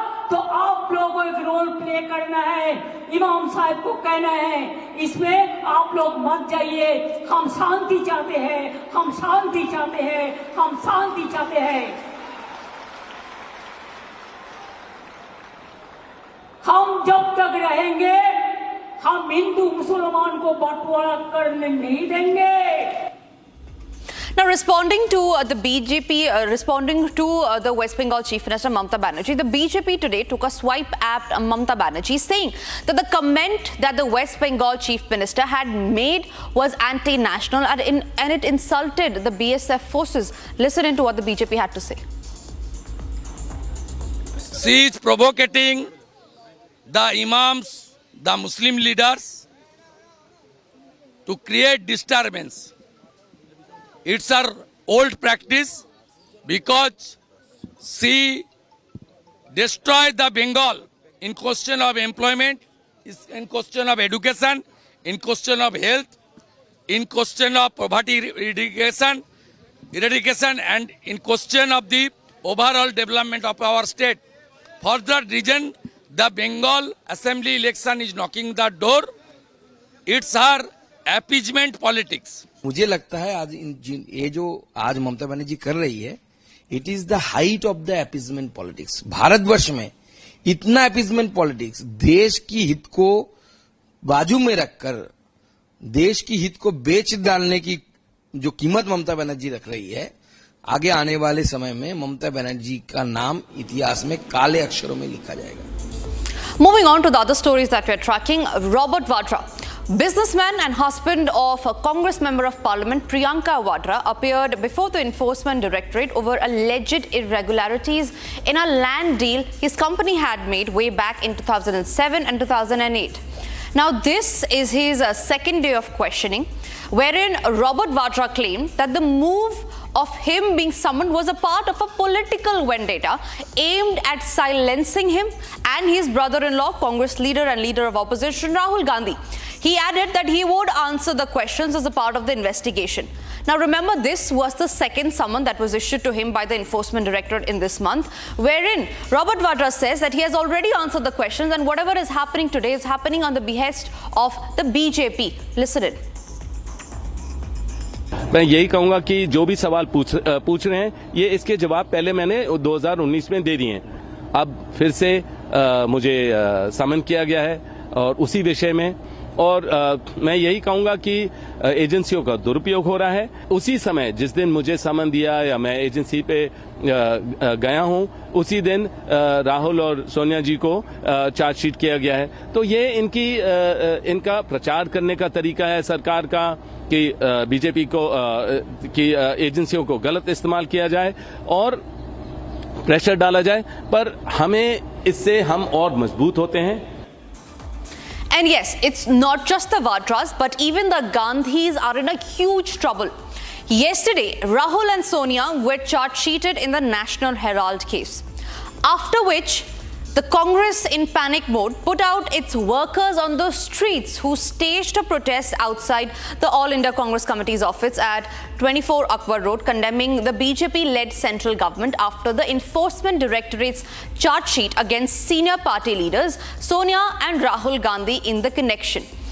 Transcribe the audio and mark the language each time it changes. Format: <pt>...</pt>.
<hi>तो आप लोगों को एक रोल प्ले करना है। इमाम साहब को कहना है इसमें आप लोग मत जाइए, हम शांति चाहते हैं, हम शांति चाहते हैं, हम शांति चाहते हैं। हम जब तक रहेंगे हम हिंदू मुसलमान को बंटवारा करने नहीं देंगे।</hi> <en>Now, responding to the BJP, responding to the West Bengal Chief Minister Mamata Banerjee, the BJP today took a swipe at Mamata Banerjee, saying that the comment that the West Bengal Chief Minister had made was anti-national and it insulted the BSF forces. Listen into what the BJP had to say. She is provocating the imams, the Muslim leaders, to create disturbance. It's her old practice because she destroyed the Bengal in question of employment, in question of education, in question of health, in question of poverty eradication, and in question of the overall development of our state. For that reason, the Bengal Assembly election is knocking the door. It's her appeasement politics.</en> <hi>मुझे लगता है आज ये जो आज ममता बनर्जी कर रही है,</hi> <en>It is the height of the appeasement politics.</en> <hi>Bharatvarsh में इतना अपीजमेंट पॉलिटिक्स, देश की हित को बाजू में रखकर देश की हित को बेच डालने की जो कीमत ममता बनर्जी रख रही है, आगे आने वाले समय में ममता बनर्जी का नाम इतिहास में काले अक्षरों में लिखा जाएगा।</hi> <en>Moving on to the other stories that we're tracking, Robert Vadra, businessman and husband of a Congress member of Parliament Priyanka Vadra, appeared before the Enforcement Directorate over alleged irregularities in a land deal his company had made way back in 2007 and 2008. Now, this is his second day of questioning, wherein Robert Vadra claimed that the move of him being summoned was a part of a political vendetta aimed at silencing him and his brother-in-law, Congress leader and leader of opposition Rahul Gandhi. He added that he would answer the questions as a part of the investigation. Now, remember, this was the second summon that was issued to him by the Enforcement Directorate in this month, wherein Robert Vadra says that he has already answered the questions and whatever is happening today is happening on the behest of the BJP. Listen in.</en> <hi>मैं यही कहूंगा कि जो भी सवाल पूछ रहे हैं, ये इसके जवाब पहले मैंने 2019 में दे दिए हैं। अब फिर से मुझे समन किया गया है और उसी विषय में, और मैं यही कहूंगा कि एजेंसियों का दुरुपयोग हो रहा है। उसी समय जिस दिन मुझे समन दिया या मैं एजेंसी पे गया हूं, उसी दिन राहुल और सोनिया जी को चार्जशीट किया गया है। तो ये इनका प्रचार करने का तरीका है सरकार का कि बीजेपी की एजेंसियों को गलत इस्तेमाल किया जाए और प्रेशर डाला जाए, पर हमें इससे हम और मजबूत होते हैं।</hi> <en>And yes, it's not just the Vadras, but even the Gandhis are in a huge trouble. Yesterday, Rahul and Sonia were charge-sheeted in the National Herald case, after which the Congress, in panic mode, put out its workers on the streets who staged a protest outside the All India Congress Committee's office at 24 Akbar Road, condemning the BJP-led central government after the Enforcement Directorate's charge sheet against senior party leaders Sonia and Rahul Gandhi in the connection.</en>